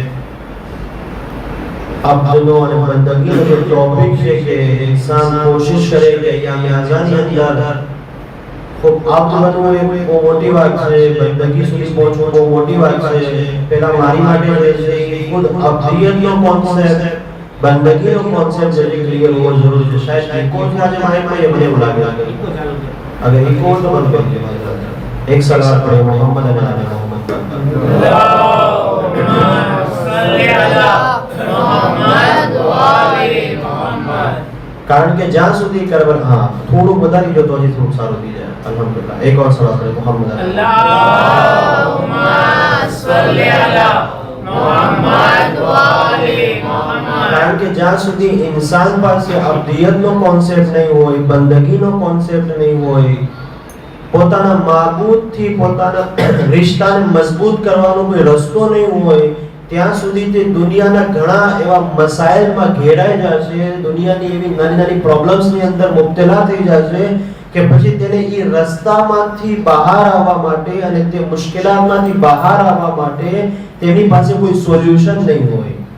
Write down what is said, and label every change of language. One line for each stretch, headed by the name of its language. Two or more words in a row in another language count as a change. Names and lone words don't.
Gujarati: અબ્દનો અને બંદગીનો જે ટોપિક છે કે ઇન્સાન કોશિશ કરે કે અય્યામ અઝહરની અંદર ખૂબ અબ્દ બનવું એ બહુ મોટી વાત છે, બંદગી સુધી પહોંચવું બહુ મોટી વાત છે. પહેલા મારી માટે જે છે એ ખુદ અબ્દિયતનો કોન્સેપ્ટ बंदगी નો કોન્સેપ્ટ જે ક્લિયર હોવો જરૂરી છે. શાયદ ઇકો આજે માઇન્ડમાં એ મને એવું લાગે અગર ઇકો તો બંધ કરી દેવા. એક સલાત પડે મોહમ્મદ અને આલે મોહમ્મદ.
Arabic: اللهم صل على محمد وآل محمد.
Gujarati: કારણ કે જ્યાં સુધી કરબલ હા થોડું વધારી જો તો હજી થોડું સારું થઈ જાય. અલ્હમ્દુલિલ્લાહ. એક ઓર સલાત પડે મોહમ્મદ.
Arabic: اللهم صل على محمد وآل محمد.
Gujarati: કારણ કે જ્યાં સુધી ઇન્સાન પાસે અબ્દિયતનો કોન્સેપ્ટ નહીં હોય, બંદગીનો કોન્સેપ્ટ નહીં હોય, પોતાના માબૂદથી પોતાના રિશ્તાને મજબૂત કરવાનો કોઈ રસ્તો નહીં હોય, ત્યાં સુધી તે દુનિયાના ઘણા એવા મસાઇલમાં ઘેરાઈ જશે, દુનિયાની એવી નાની નાની પ્રોબ્લેમ્સની અંદર મુબ્તલા થઈ જશે કે પછી તેને એ રસ્તામાંથી બહાર આવવા માટે અને તે મુશ્કેલાતમાંથી બહાર આવવા માટે તેની પાસે કોઈ સોલ્યુશન નહીં હોય.